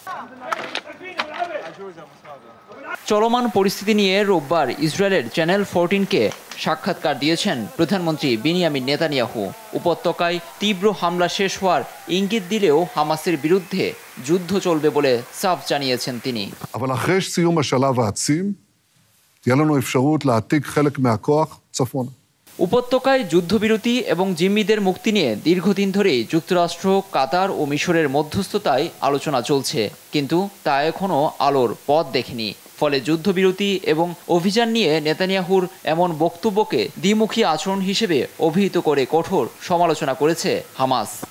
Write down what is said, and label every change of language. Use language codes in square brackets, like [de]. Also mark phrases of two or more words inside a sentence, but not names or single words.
[bn] চলমান পরিস্থিতি নিয়ে রোববার ইসরায়েলের চ্যানেল 14কে সাক্ষাৎকার দিয়েছেন প্রধানমন্ত্রী বেনিয়ামিন নেতানিয়াহু। উপত্যকায় তীব্র হামলা শেষ হওয়ার ইঙ্গিত দিলেও হামাসের বিরুদ্ধে যুদ্ধ চলবে বলে সাফ জানিয়েছেন তিনি। [he] אבל אחרי סיום השלב העצים תהיה לנו אפשרות להעתיק חלק מהכוח צפונה। [bn] উপত্যকায় যুদ্ধবিরতি এবং জিম্মিদের মুক্তি নিয়ে দীর্ঘদিন ধরেই যুক্তরাষ্ট্র, কাতার ও মিশরের মধ্যস্থতায় আলোচনা চলছে, কিন্তু তা এখনও আলোর পথ দেখেনি। ফলে যুদ্ধবিরতি এবং অভিযান নিয়ে নেতানিয়াহুর এমন বক্তব্যকে দ্বিমুখী আচরণ হিসেবে অভিহিত করে কঠোর সমালোচনা করেছে হামাস।